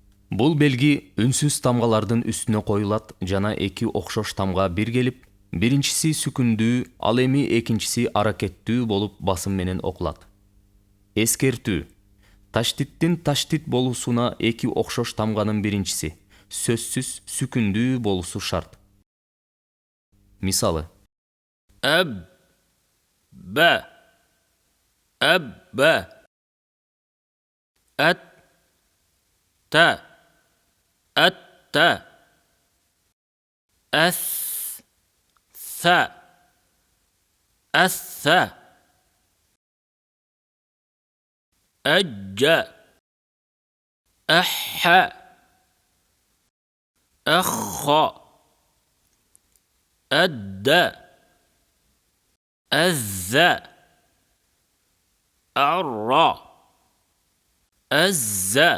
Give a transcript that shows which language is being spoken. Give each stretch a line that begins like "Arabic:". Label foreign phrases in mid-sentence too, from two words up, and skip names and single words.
Kyrgyz: Бул белги үнсүз тамгалардын үстүнө коюлат жана эки окшош тамга бир келип, биринчиси сүкүндүү, ал эми экинчиси аракеттүү болуп басым менен окулат. Эскертүү. Таштиттин таштит болуусуна эки окшош тамганын биринчиси сөзсүз сүкүндүү болуусу шарт. Мисалы:
Arabic: أب با أب با أت تا أت تا أث ثا أث ثا أج أح أخ أد أذ أر أز